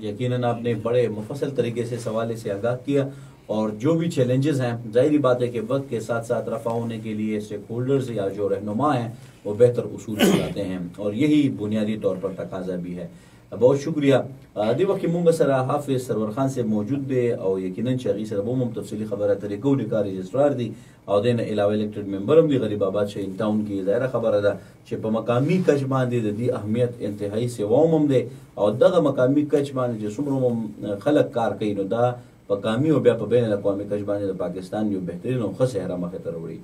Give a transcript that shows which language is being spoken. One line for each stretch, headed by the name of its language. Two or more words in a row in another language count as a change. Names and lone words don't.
Urdu: یقیناً آپ نے بڑے مفصل طریقے سے سوالے سے آگاہ کیا، اور جو بھی چیلنجز ہیں ظاہری بات ہے کہ وقت کے ساتھ ساتھ رفع ہونے کے لیے اسٹیک ہولڈرز یا جو رہنما ہیں وہ بہتر اصول چلاتے ہیں، اور یہی بنیادی طور پر تقاضا بھی ہے. بہت شکریہ.
Pashto: دی وقت مونږ سره حافظ سرور خان سے موجود دی او یقینا چې هغې سره به هم تفصیلي خبره ترې کوو. د کار رجسټرار دی او د نه علاوه
English: elected member
Pashto: هم دی غریب آباد شهین ټاون کې. ظاهره خبره ده چې په مقامي کچ باندې د دې اهمیت انتهایی سیوا هم دی، او دغه مقامي کچ باندې چې څومره خلک کار کوي نو دا په قامي او بیا په بین الاقوامي کچ باندې د پاکستان یو بهترین او ښه څهره مخې ته راوړي.